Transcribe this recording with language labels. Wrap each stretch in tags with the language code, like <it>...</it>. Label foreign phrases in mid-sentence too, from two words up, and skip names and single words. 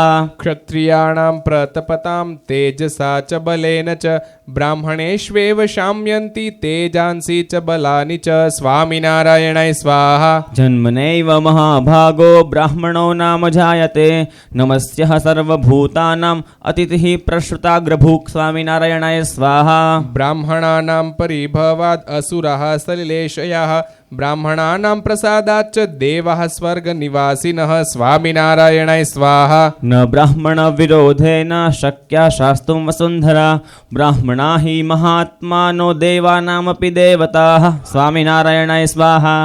<sa>क्षत्रियाणां प्रतपतां तेजसा च बलेन च ब्राह्मणेष्वेव शाम्यन्ति तेजांसि च बलानि च स्वामिनारायणाय स्वाहा। जन्मनैव महाभागो ब्राह्मणो नाम जायते नमस्यः सर्वभूतानाम् अतिथिः प्रश्रुताग्रभूक् स्वामिनारायणाय स्वाहा। ब्राह्मणानां परिभवाद् असुराः सलिलेशयाः બ્રાહ્મણાનાં પ્રસાદાચ્ચ દેવાः સ્વર્ગનિવાસિનઃ સ્વામિનારાયણાય સ્વાહા. ન બ્રાહ્મણ વિરોધેન શક્યા શાસ્તુમ વસુંધરા બ્રાહ્મણા હિ મહાત્માનો દેવાનામપી દેવતાઃ સ્વામિનારાયણાય સ્વાહા.</sa>